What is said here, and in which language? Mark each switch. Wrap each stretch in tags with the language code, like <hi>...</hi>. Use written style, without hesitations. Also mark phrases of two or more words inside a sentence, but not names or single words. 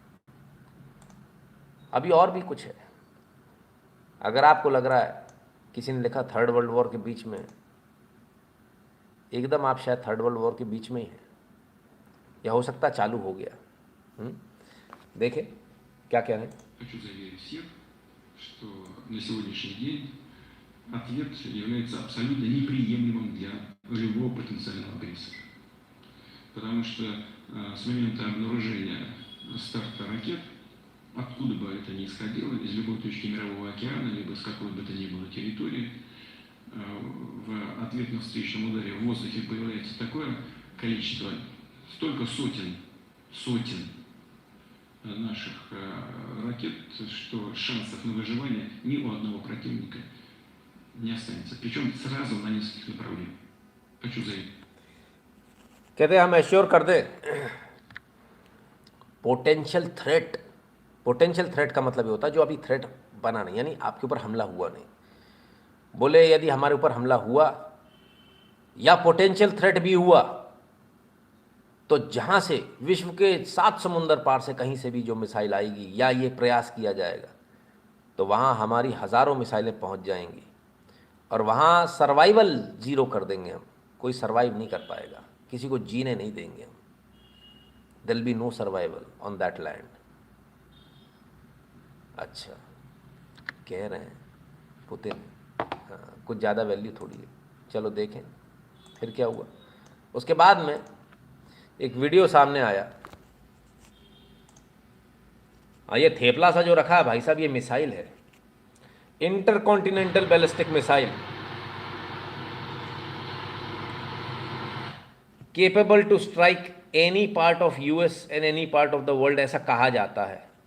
<hi>अभी और भी कुछ है। अगर आपको लग रहा है, किसी ने लिखा</hi> <en>third world war</en> <hi>के बीच में, एकदम आप शायद</hi> <en>third world war</en> <hi>के बीच में ही हैं, या हो सकता चालू हो गया। देखें क्या कह रहे हैं।</hi> <ru>Хочу заверить всех, что на сегодняшний день ответ является абсолютно неприемлемым для любого потенциального агрессора. Потому что с момента обнаружения старта ракет, откуда бы это ни исходило, из любой точки Мирового океана, либо с какой бы то ни было территории, в ответном встречном ударе в воздухе появляется такое количество, столько сотен наших ракет, что шансов на выживание ни у одного противника не останется. Причем сразу на нескольких направлениях. Хочу заявить.</ru> <hi>कहते हम एश्योर कर दें</hi> <en>potential threat</en> <hi>का मतलब ये होता है जो अभी थ्रेट बना नहीं, यानी आपके ऊपर हमला हुआ नहीं। बोले यदि हमारे ऊपर हमला हुआ या</hi> <en>potential threat</en> <hi>भी हुआ, तो जहाँ से विश्व के 7 समुंदर पार से कहीं से भी जो मिसाइल आएगी या ये प्रयास किया जाएगा, तो वहाँ हमारी हज़ारों मिसाइलें पहुँच जाएंगी और वहाँ सर्वाइवल ज़ीरो कर देंगे हम। कोई सर्वाइव नहीं कर पाएगा, किसी को जीने नहीं देंगे हम।</hi> <en>there will be no survival on that land.</en> <hi>अच्छा, कह रहे हैं पुतिन, हाँ, कुछ ज़्यादा वैल्यू थोड़ी है। चलो देखें फिर क्या हुआ। उसके बाद में एक वीडियो सामने आया। ये थेपला सा जो रखा है भाई साहब, ये मिसाइल है,</hi> <en>intercontinental ballistic missile, capable to strike any part of US and any part of the world,</en> <hi>ऐसा कहा जाता है।</hi>